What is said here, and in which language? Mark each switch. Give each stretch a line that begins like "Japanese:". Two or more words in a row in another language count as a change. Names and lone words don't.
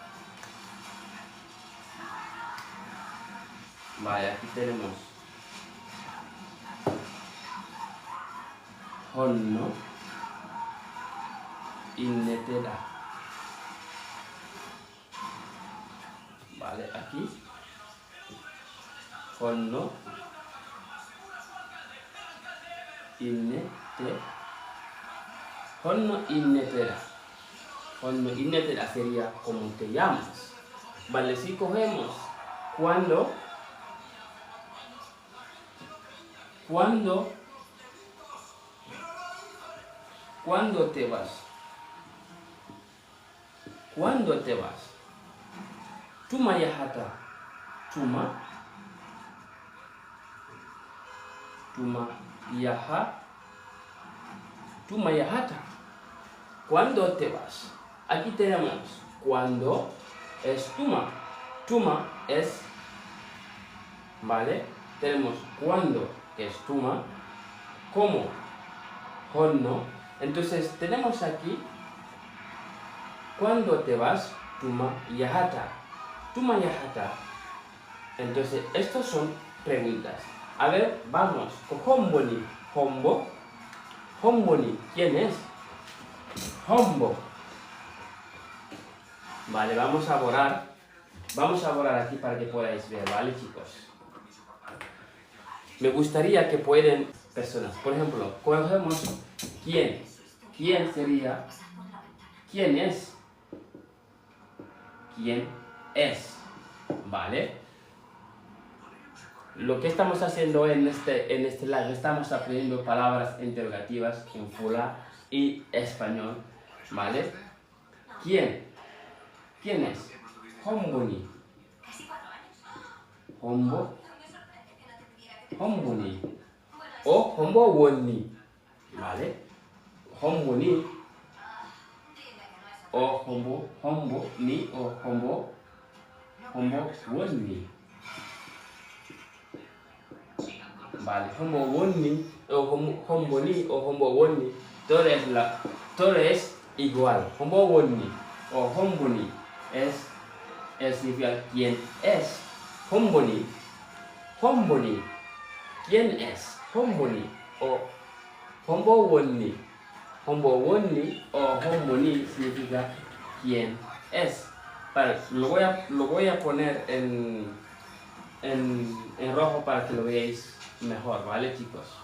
Spanish: Vale, aquí tenemos
Fula: honno innetera.
Spanish: Vale, aquí
Fula: honno innetera. Honno innetera. Honno innetera
Spanish: sería ¿cómo te llamas? Vale, si cogemos cuando te vas. ¿Cuándo te vas?
Fula: Tuma yahata. Tuma yahata.
Spanish: ¿Cuándo te vas? Aquí tenemos cuando es tuma. Tuma es, ¿vale? Tenemos cuando, que es tuma, como, honno. Entonces tenemos aquí cuando te vas,
Fula: tuma yahata. Tuma yahata.
Spanish: Entonces estos son preguntas. A ver, vamos con
Fula: homboni. Hombo. Homboni,
Spanish: ¿quién es?
Fula: Hombo.
Spanish: Vale, vamos a borrar aquí para que podáis ver, ¿vale, chicos? Me gustaría que pueden personas, por ejemplo, cogemos quién. ¿Quién sería? ¿Quién es? ¿Quién es? ¿Vale? Lo que estamos haciendo en este live, estamos aprendiendo palabras interrogativas en fula y español, ¿vale? ¿Quién? ¿Quién es?
Fula: Homboni. Homboni. O hombo woni, ¿vale? Homboni. O hombo ni o hombo woni. Vale, hombo woni o hombo ni o hombo woni,
Spanish: todo es igual.
Fula: Hombo woni o hombo ni
Spanish: es significa quién es. Homboni, ¿quién es?
Fula: Homboni o hombo woni. Hombo woni o hombo ni
Spanish: significa quién es. Vale, lo voy a poner en rojo para que lo veáis mejor, ¿vale, chicos?